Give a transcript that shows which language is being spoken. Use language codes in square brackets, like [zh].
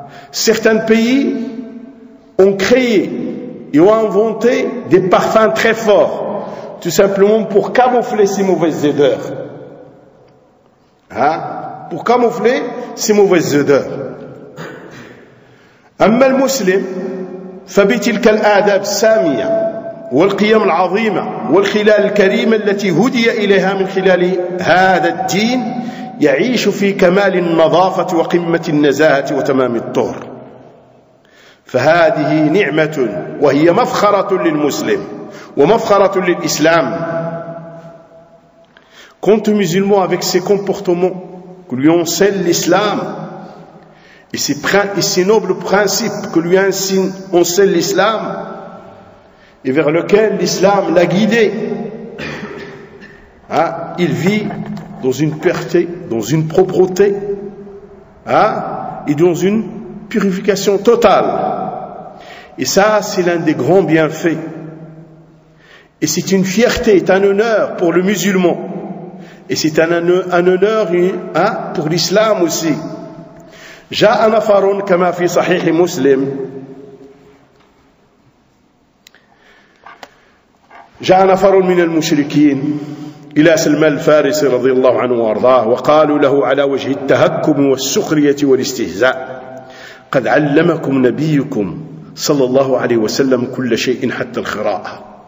[fr] Certains pays ont créé et ont inventé des parfums très forts, tout simplement pour camoufler ces mauvaises odeurs. Pour camoufler ces mauvaises odeurs. [ar] أما المسلم فبتلك الآداب السامية والقيم العظيمة والخلال الكريمة التي هدي إليها من خلال هذا الدين يعيش في كمال النظافة وقمة النزاهة وتمام الطهر. فهذه نعمة وهي مفخرة للمسلم ومفخرة للإسلام. [fr] Quant aux musulmans, avec ces comportements que lui enseigne l'islam et ces nobles principes que lui enseigne l'islam et vers lesquels l'islam l'a guidé, il vit dans une pureté, dans une propreté et dans une purification totale. Et ça, c'est l'un des grands bienfaits. Et c'est une fierté, c'est un honneur pour le musulman. Et c'est un honneur pour l'islam aussi. [ar] جاء نفر كما في صحيح مسلم جاء نفر من المشركين إلى سلمان الفارسي رضي الله عنه وارضاه وقالوا له على وجه التهكم والسخرية والاستهزاء قد علمكم نبيكم صلى الله عليه وسلم كل شيء حتى القراءة.